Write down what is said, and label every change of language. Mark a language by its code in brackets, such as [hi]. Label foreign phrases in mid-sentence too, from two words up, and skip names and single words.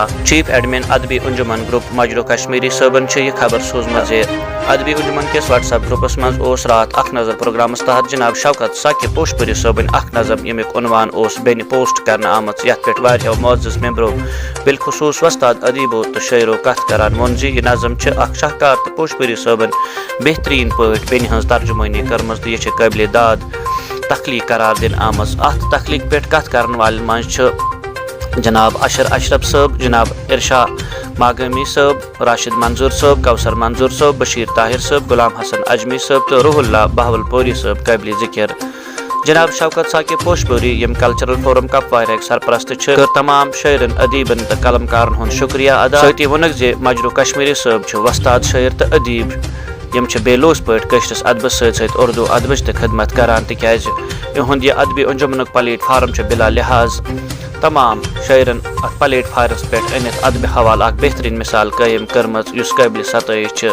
[ks] چیف ایڈمن ادبی انجمن گروپ مجرو کشمیری صٲبن چھِ یہِ خبر سوٗزمٕژ زِ ادبی انجمن کِس وٹس ایپ گروپس منٛز اوس راتھ اکھ نظر پروگرامس تحت جناب شوکت ثاقب پوشپوری صٲبٕنۍ اکھ نظم، ییٚمیُک عنوان اوس بیٚنہِ پوسٹ کرنہٕ آمٕژ، یتھ پٮ۪ٹھ واریاہو معزز ممبرو بالخصوٗص وۄستاد ادیٖبو تہٕ شٲعرو کتھ کران ووٚن زِ یہِ نظم چھِ اکھ شاہکار تہٕ پوشپوری صٲبن بہتریٖن پٲٹھۍ بیٚنہِ ہٕنٛز ترجُمٲنی کٔرمٕژ، تہٕ یہِ چھِ قٲبلِ داد تخلیٖق قرار دِنہٕ آمٕژ۔ اتھ تخلیٖق پٮ۪ٹھ کتھ کرن والٮ۪ن منٛز چھِ جناب اشرف صٲب، جناب ارشا ماگٲمی صٲب، راشد منظور صٲب، کوثر منظور صٲب، بشیر طاہر صٲب، غلام حسن اجمی صٲب تہٕ روح اللہ بہول پوری صٲب قٲبلِ ذِکر۔ جناب شوکت ثاقب پوشپوری، یِم کلچرل فورم کپوارہٕکۍ سرپرست چھِ، کٔر تمام شٲعرن، ادیٖبن تہٕ قلمکارن ہُنٛد شُکریہ ادا۔ سۭتی ووٚنُکھ زِ مجرو کشمیری صٲب چھُ وۄستاد شٲعر تہٕ ادیٖب، یِم چھِ بے لوث پٲٹھۍ کٲشرِس ادبس سۭتۍ سۭتۍ اردو ادبٕچ تہِ خدمت کران، تِکیازِ یِہُنٛد یہِ ادبی انجمنُک پلیٹ فارم چھُ بلا لحاظ تمام شٲعرن اتھ پلیٹ فارمس پٮ۪ٹھ أنِتھ ادبہِ حوالہٕ اکھ بہتریٖن مثال قٲیِم کٔرمٕژ، یُس قٲبلِ ستٲیِش چھِ۔